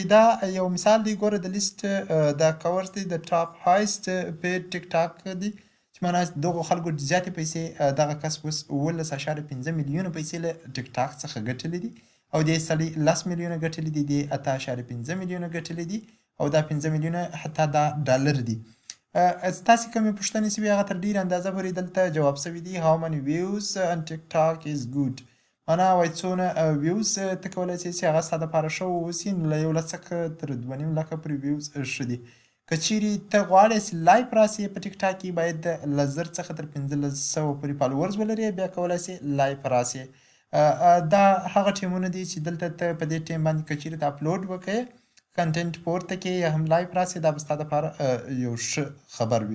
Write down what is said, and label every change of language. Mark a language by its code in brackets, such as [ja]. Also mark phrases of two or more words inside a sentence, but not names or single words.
[ps] دا یو مثال دی، ګوره د لیست دا کورس دی د [en] top highest paid [ps] ټیک ټاک دی، چې معنا دغو خلکو زیاتې پیسې، دغه کس اوس 11.5 میلیونه پیسې له ټیک ټاک څخه ګټلې دي. او دې سړي 10 میلیونه ګټلي دي، دې 8.5 میلیونه ګټلي دي او دا 15 میلیونه حتی دا ډالر دي. ستاسې کومې پوښتنې سوي هغه تر ډېرې اندازه پورې دلته جواب سوي دي. [en] How many views on TikTok is good؟ [ps] معنا وایي څونه ویوز ته کولی سې چې هغه ستا دپاره ښه واوسي، نو له 11 څخه تر 2.5 لکه پورې ویوز ښه دي. که چیرې ته غواړې چې لایف راسې په ټیک ټاک کې باید له 1000 څخه تر 1500 پورې فالوورز ولرې، بیا کولی سې لایف راسې. دا هغه ټیمونه دي چې دلته ته په دې ټیم باندې که چیرې ته اپلوډ وکړې کنټنټ پورته کې یا هم لایف راسې، دا به ستا دپاره یو ښه خبر وي.